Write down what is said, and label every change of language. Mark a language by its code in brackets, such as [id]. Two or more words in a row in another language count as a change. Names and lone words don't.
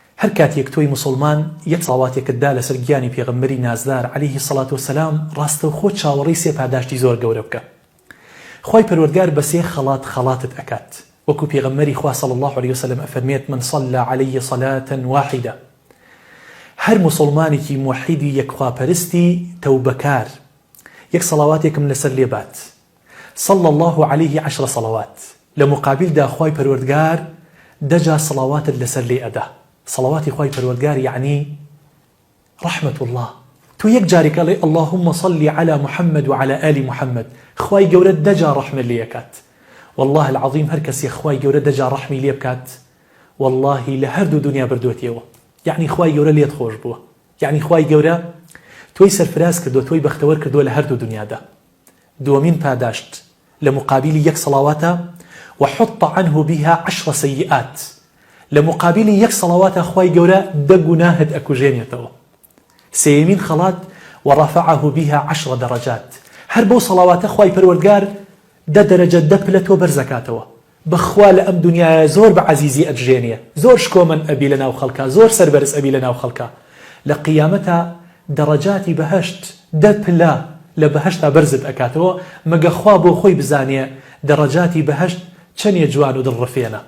[ckb] هەر کاتێک تۆی مسلمان یەک ساڵاتێکتدا لەسەر گیانی پێغەمبەری نازدار [ar] عەلەیهی سەڵات وسەلام [ckb] ڕاستەوخۆ چاوەڕێی سێ پاداشتی زۆر گەورە بکە. خوای پەروەردگار بە سێ خەڵات خەڵاتت ئەکات، وەکو پێغەمبەری خوا [ar] صلی الله علیه وسلم [ckb] ئەفەرمێت [ar] من صلى عليه صلاة واحدة. [ckb] هەر مسلمانێکی موحیدی یەکخواپەرستی تەوبەکار یەک سەڵاواتێکم لەسەر لێبات [ar] صلى الله عليه 10 صلوات، [ckb] لە مقابلدا خوای پەروەردگار 10 صلواتت لەسەر لێ ئەدا. صلواتی خوای پەروەردگار یعنی [ar] رحمة الله. [ckb] تو یەک جارێک ئەڵێ [ar] اللهم صل على محمد وعلى آل محمد، [ckb] خوای گەورە 10 ڕەحمت لێ ئەکات. [ar] والله العظيم [ckb] هەر کەسێ خوای گەورە 10 ڕەحمی لێ بکات والله لە هەردوو دنیا بردوێتەوە. یعنی خوای گەورە لێت خۆش بووە، یعنی خوای گەورە تۆی سەرفراز کردووە، تۆی بەختەوەر کردووە لە هەردوو دنیادا. دووەمین پاداشت لە مقابلی یەک سەڵاواتە [ar] وحط عنه بها 10 سيئات، [ckb] لە مقابلی یەک سەڵاواتە خوای گەورە 10 گوناهت ئەکوژێنێتەوە. سێمین خەڵات [ar] ورفعه بها 10 درجات، [ckb] هەر بەو سەڵاواتە خوای پەروەردگار 10 دەرەجە 10 پلە تۆ بەرزەکاتەوە. بەخوا لە ئەم دنیاە زۆر بە عەزیزی ئەتژێنێ، زۆر شکۆمەن ئەبی لە ناو خەڵکە، زۆر سەربەرز ئەبی لە ناو خەڵکە. لە قیامەتە دەرەجاتی بەهەشت 10 پلە لە بەهەشتا بەرزت ئەکاتەوە، مەگە خوا بۆ خۆی بزانێ دەرەجاتی بەهەشت چەندێ جوان و دڵڕفێنە.